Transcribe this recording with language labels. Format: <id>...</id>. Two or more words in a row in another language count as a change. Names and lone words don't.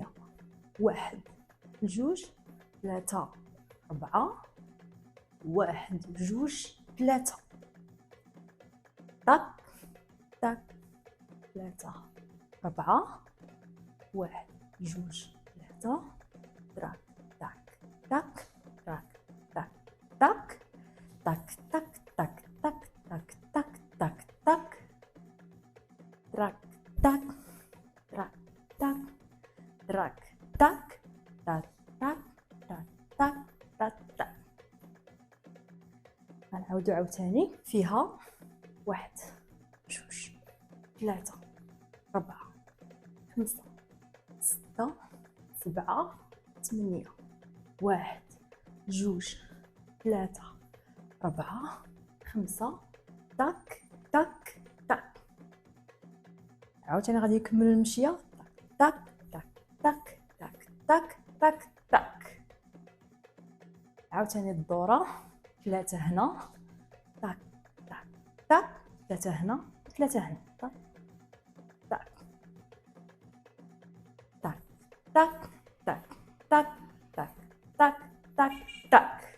<ar>1 2 3 4 1 2 3 طاك طاك 3 4 1 2 3 تراك تاك تاك تراك تاك تاك تاك تاك تاك تاك تاك تاك تاك تاك تراك تاك تراك تاك تراك تاك تاك تاك تاك تاك تاك تاك. غنعاودو عاوتاني فيها 1 2 3 4 5 6 7 8 1 2 3 4 5 تاك تاك تاك. عاوتاني غادي نكملوا المشيه تاك تاك تاك تاك تاك تاك تاك. عاوتاني الدوره 3 هنا تاك تاك تاك 3 هنا 3 هنا تاك تاك تاك تاك تاك تاك تاك تاك تاك تاك.</ar>